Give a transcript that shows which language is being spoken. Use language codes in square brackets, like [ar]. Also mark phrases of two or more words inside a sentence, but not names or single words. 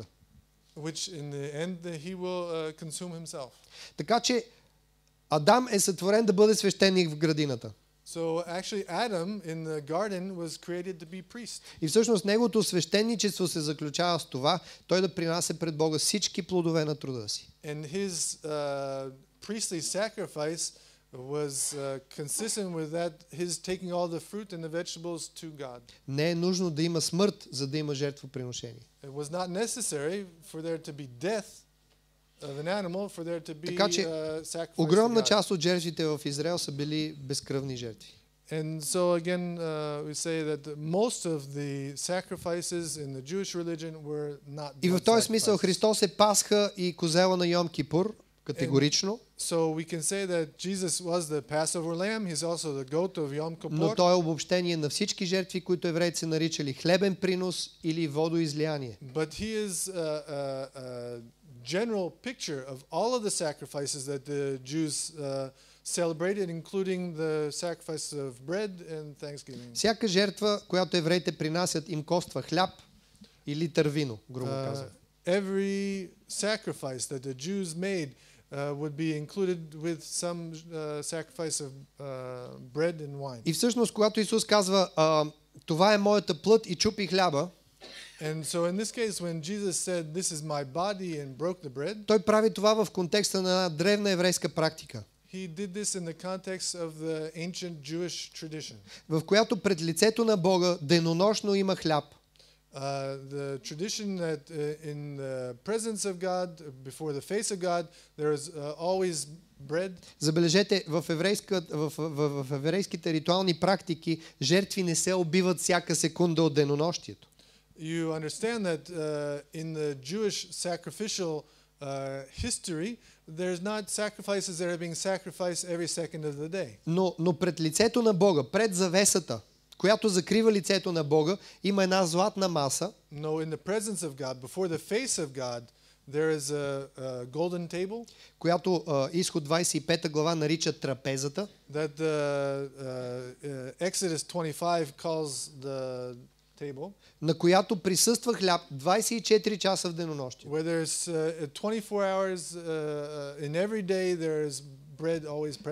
[en] which in the end He will consume Himself. [bg] Така че Адам е сътворен да бъде свещеник в градината. [en] So actually Adam in the garden was created to be priest. [bg] И всъщност неговото свещеничество се заключава с това, той да принася пред Бога всички плодове на труда си. [en] And his priestly sacrifice was consistent with that, his taking all the fruit and the vegetables to God. [bg] Не е нужно да има смърт, за да има жертвоприношение. [en] It was not necessary for there to be death of an animal for there to be [bg] Така че [en] sacrifice to [bg] огромна [en] God. [bg] част от жертвите в Израел са били безкръвни жертви. [en] And so again, we say that most of the sacrifices in the Jewish religion were not [bg] И в [en] blood [bg] този смисъл [en] sacrifices. [bg] Христос е Пасха и козела на Йом Кипур, категорично, [en] So we can say that Jesus was the Passover lamb. He's also the goat of Yom [bg] но [en] Kippur. [bg] той е обобщение на всички жертви, които евреите са наричали хлебен принос или водоизлияние. [en] But he is a general picture of all of the sacrifices that the Jews celebrated, including the sacrifice of bread and Thanksgiving. [bg] Всяка жертва, която евреите принасят, им коства хляб и литър вино, грубо казано. [en] Every sacrifice that the Jews made would be included with some sacrifice of bread and wine. [bg] И всъщност, когато Исус казва, това е моята плът и чупи хляба, [en] And so in this case, when Jesus said, "This is my body," and broke the bread, [bg] той прави това в контекста на една древна еврейска практика, [en] he did this in the context of the ancient Jewish tradition. [bg] в която пред лицето на Бога денонощно има хляб. [en] The tradition that in the presence of God, before the face of God, there is always bread. [bg] Забележете, в еврейските ритуални практики жертви не се убиват всяка секунда от денонощието. [en] You understand that in the Jewish sacrificial history, there's not sacrifices that are being sacrificed every second of the day. [bg] Но пред лицето на Бога, пред завесата, която закрива лицето на Бога, има една златна маса. [en] No, in the presence of God, before the face of God, there is a golden table. [bg] Която Изход 25 глава нарича трапезата. [en] That Exodus 25 calls the table. [bg] На която присъства хляб 24 часа в денонощие. [en] Where there's 24 hours in every day, there is bread always present.